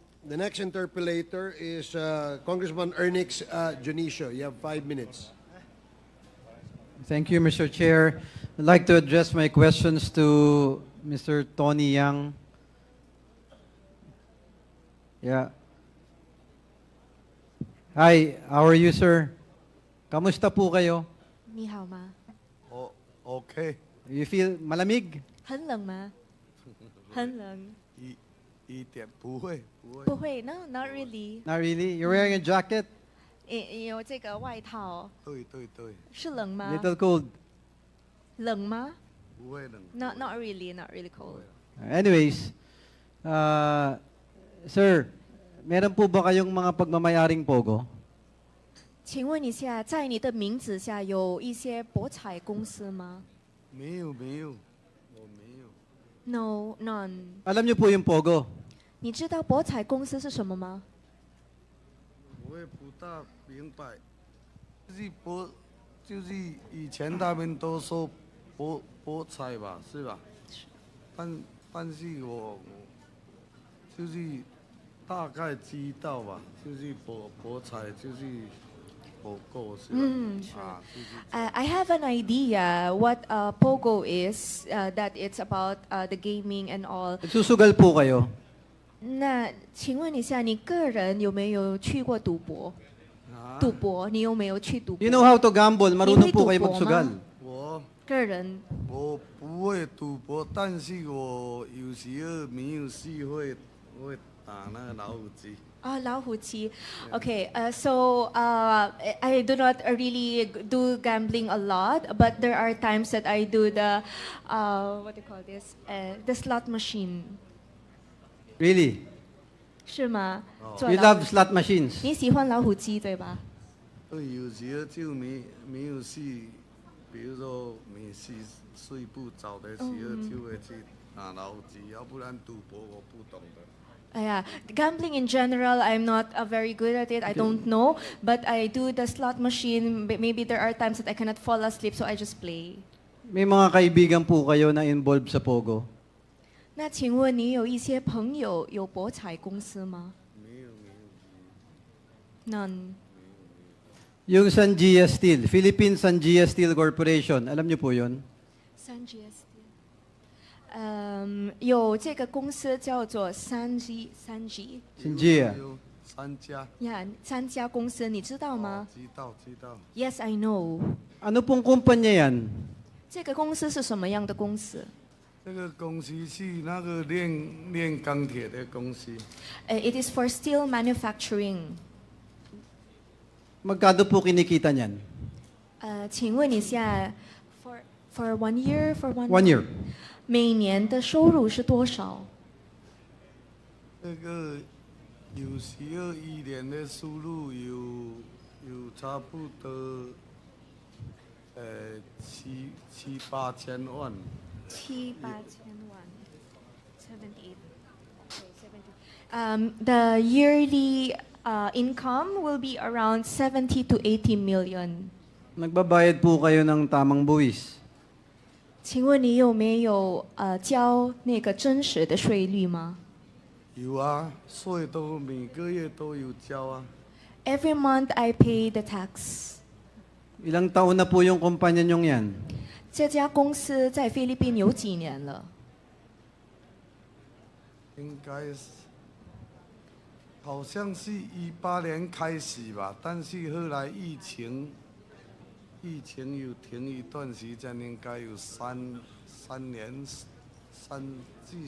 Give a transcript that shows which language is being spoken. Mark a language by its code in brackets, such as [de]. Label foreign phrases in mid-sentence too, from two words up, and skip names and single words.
[en] The next interpellator is Congressman Ernix Junicio. You have 5 minutes. Thank you, Mr. Chair. I'd like to address my questions to Mr. Tony Yang. Yeah. Hi, how are you, sir? [tl] Kamusta po kayo? [zh] 你好吗？ [en] Okay. You feel malamig? [zh] 很冷吗？很冷。一点不会。 [en] 不会 ，No, not really. Not really. You're wearing a jacket? [zh] 有这个外套。对。是冷吗 [en] Little cold. [zh] 冷吗？不会冷。 [en] Not really, not really cold. Anyways, [tl] sir, meron po ba kayong mga pagmamayaring Pogo? [zh] 请问一下，在你的名字下有一些博彩公司吗？没有，我没有。 [en] No, none. [tl] Alam niyo po yung Pogo? [zh] 你知道博彩公司是什么吗？我也不大明白，就是以前他们都说博彩吧，是吧？但是我就是大概知道吧，就是博彩就是Pogo 是吧？ [en] sure. I have an idea what Pogo is, that it's about the gaming and all. [tl] Susugal po kayo? [zh] 那请问一下，你个人有没有去过赌博？赌博，你有没有去赌博？ [en] You know how to gamble? [tl] Marunong po kayo magsugal. [zh] 个人。我不会赌博，但是我有时候没有事会打那个老虎机。 [en] 老虎机。Okay, so I do not really do gambling a lot, but there are times that I do the what do you call this? The slot machine. Really? [zh] 是吗？ [en] You love slot machines? [zh] 你喜欢老虎机对吧？对，有时候就没有事，比如说没事睡不着的时候就会去打老虎机，要不然赌博我不懂的。 [en] Yeah, gambling in general, I'm not very good at it. I don't know, but I do the slot machine. Maybe there are times that I cannot fall asleep, so I just play. [tl] May mga kaibigan po kayo na involved sa Pogo? [zh] 那请问你有一些朋友有博彩公司吗？没有。 [en] None. [tl] Yung Sanjia Steel, Philippine Sanjia Steel Corporation, alam niyo po yun? Sanjia Steel. [zh] 有这个公司叫做Sanjia。三家。三家公司，你知道吗？知道。 [en] Yes, I know. [tl] Ano pong kumpanya yan? [zh] 这个公司是什么样的公司？这个公司是那个炼钢铁的公司。 [en] It is for steel manufacturing. [tl] Magkano po kinikita niyan? [zh] 请问一下 [en] for 1 year for one [zh] year 每年的收入是多少？这个有时候一年的收入有差不多 7、8千万。 7、8千万 78 okay, 70. [en] The yearly income will be around 70 to 80 million. [tl] Nagbabayad po kayo ng tamang buwis. [zh] 请问你有没有交那个真实的税率吗？有啊，税都每个月都有交啊。 [en] Every month I pay the tax. [tl] Ilang taon na po yung kumpanya nyong yan? [zh] 这家公司在菲律宾有几年了？应该是，好像是18年开始吧，但是后来疫情有停一段时间，应该有三年至。